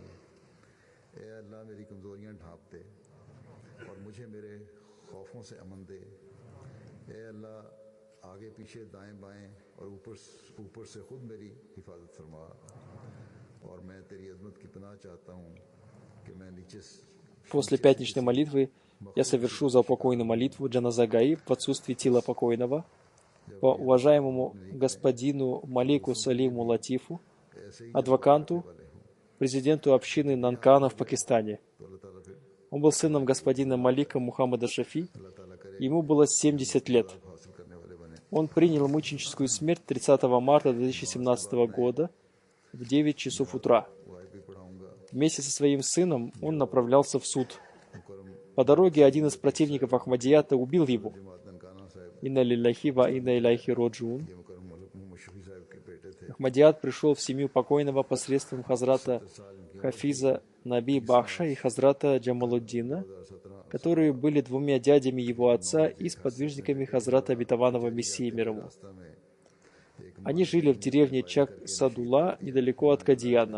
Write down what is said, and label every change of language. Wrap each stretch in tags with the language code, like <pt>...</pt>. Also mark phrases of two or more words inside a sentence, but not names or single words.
<ur>اے اللہ، میری کمزوریاں ڈھانپ دے اور مجھے میرے خوفوں سے امن دے. اے اللہ، آگے پیچھے دائیں بائیں اور اوپر سے خود میری حفاظت فرما اور میں تیری عظمت کی پناہ چاہتا ہوں کہ میں نیچے.</ur> <ru>После пятничной молитвы я совершу заупокойную молитву Джаназа Гаиб в отсутствии тела покойного по уважаемому господину Малику Салиму Латифу, адвокату, президенту общины Нанкана в Пакистане. Он был сыном господина Малика Мухаммада Шафи. Ему было 70 лет. Он принял мученическую смерть 30 марта 2017 года в 9 часов утра. Вместе со своим сыном он направлялся в суд. По дороге один из противников Ахмадията убил его.</ru> <ar>إنا لله وإنا إليه راجعون.</ar> <ru>Ахмадият пришел в семью покойного посредством хазрата Хафиза Наби Бахша и хазрата Джамалуддина, которые были двумя дядями его отца и сподвижниками хазрата обетованного Мессии мир ему. Они жили в деревне Чак-Садула, недалеко от Кадияна.</ru>